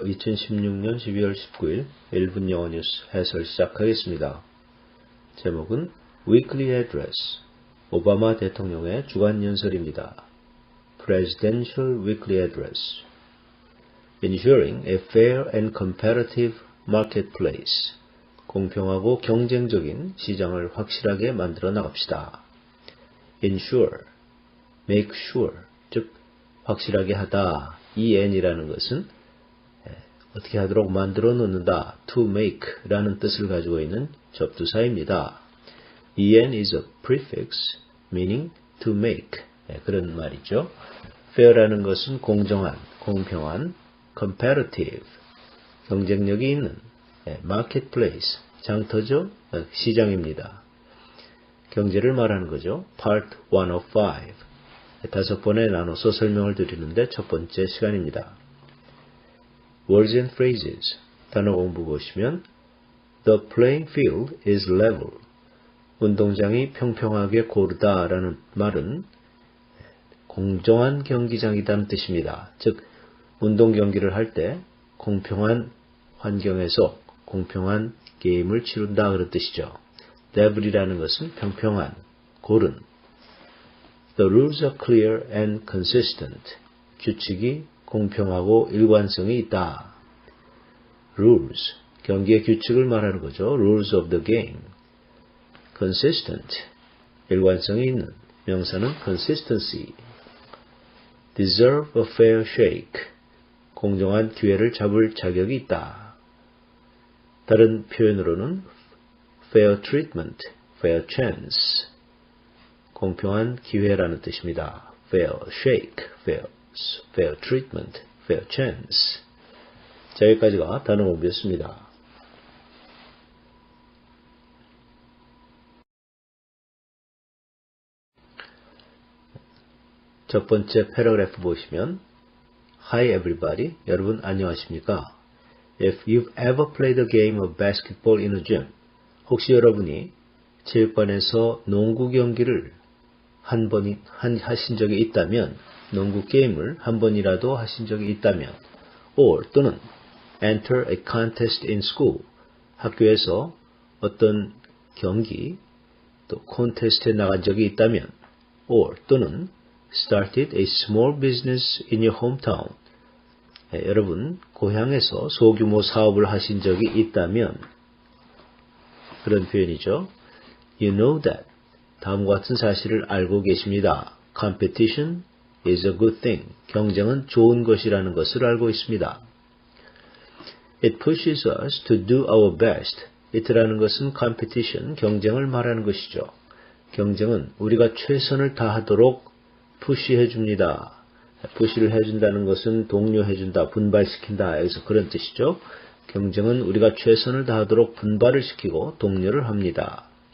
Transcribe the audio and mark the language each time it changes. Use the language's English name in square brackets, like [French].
[Korean] 2016년 12월 19일 1분 영어 뉴스 해설 시작하겠습니다. 제목은 Weekly Address, 오바마 대통령의 주간 연설입니다. [English] Presidential Weekly Address. Ensuring a fair and competitive marketplace. [Korean] 공평하고 경쟁적인 시장을 확실하게 만들어 나갑시다. [English] Ensure, make sure, [Korean] 즉 확실하게 하다. en이라는 것은 어떻게 하도록 만들어 놓는다. [English] to make [Korean] 라는 뜻을 가지고 있는 접두사입니다. [English] en is a prefix meaning to make. [Korean] 그런 말이죠. fair라는 것은 공정한, 공평한, competitive, 경쟁력이 있는, marketplace, 장터죠. 시장입니다. 경제를 말하는 거죠. [English] Part 1 of 5. [Korean] 5번에 나눠서 설명을 드리는데 첫 번째 시간입니다. [English] Words and phrases. [Korean] 단어 공부 보시면 [English] The playing field is level. [Korean] 운동장이 평평하게 고르다라는 말은 공정한 경기장이라는 뜻입니다. 즉 운동 경기를 할 때 공평한 환경에서 공평한 게임을 치른다 그런 뜻이죠. level이라는 것은 평평한, 고른. [English] The rules are clear and consistent. [Korean] 규칙이 공평하고 일관성이 있다. Rules, 경기의 규칙을 말하는 거죠. [English] Rules of the game. Consistent, [Korean] 일관성이 있는. 명사는 consistency. [English] Deserve a fair shake. [Korean] 공정한 기회를 잡을 자격이 있다. 다른 표현으로는 fair treatment, fair chance. 공평한 기회라는 뜻입니다. [English] fair shake, fair treatment, fair chance. [Korean] 자, 여기까지가 단어 공부였습니다. 첫 번째 패러그래프 보시면 [English] Hi everybody, [Korean] 여러분 안녕하십니까? [English] If you've ever played a game of basketball in a gym, [Korean] 혹시 여러분이 체육관에서 농구 경기를 하신 적이 있다면, 농구 게임을 한 번이라도 하신 적이 있다면, or 또는 [English] enter a contest in school, [Korean] 학교에서 어떤 경기, 또 콘테스트에 나간 적이 있다면, or 또는 [English] started a small business in your hometown, [Korean] 여러분 고향에서 소규모 사업을 하신 적이 있다면, 그런 표현이죠. [English] You know that. [Korean] 다음과 같은 사실을 알고 계십니다. [English] Competition is a good thing. [Korean] 경쟁은 좋은 것이라는 것을 알고 있습니다. [English] It pushes us to do our best. [Korean] it라는 것은 competition, 경쟁을 말하는 것이죠. 경쟁은 우리가 최선을 다하도록 푸시해 줍니다. 푸시를 해준다는 것은 독려해준다, 분발시킨다. 여기서 그런 뜻이죠. 경쟁은 우리가 최선을 다하도록 분발을 시키고 독려를 합니다.